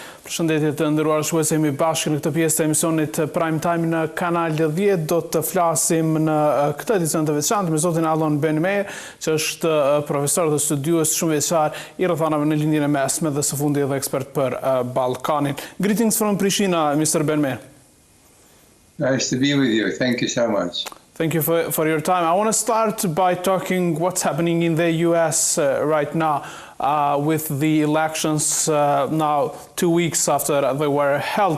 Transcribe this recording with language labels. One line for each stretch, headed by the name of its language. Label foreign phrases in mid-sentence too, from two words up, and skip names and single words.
Albanian: Shëndetje të nderuar shikues, jemi bashkë në këtë pjesë të emisionit Prime Time në Kanal 10. Do të flasim në këtë edicion të veçantë me zotin Alon Meir, që është profesor dhe studiues shumë vjeçar I rrethanave në lindjen e mesme dhe së fundi edhe ekspert për Ballkanin.
English: Greetings from Prishtina, Mr. Meir. Nice to be with you. Thank you so much. Thank you for your time. I want to start by talking what's happening in the US right now with the elections now 2 weeks after they were held.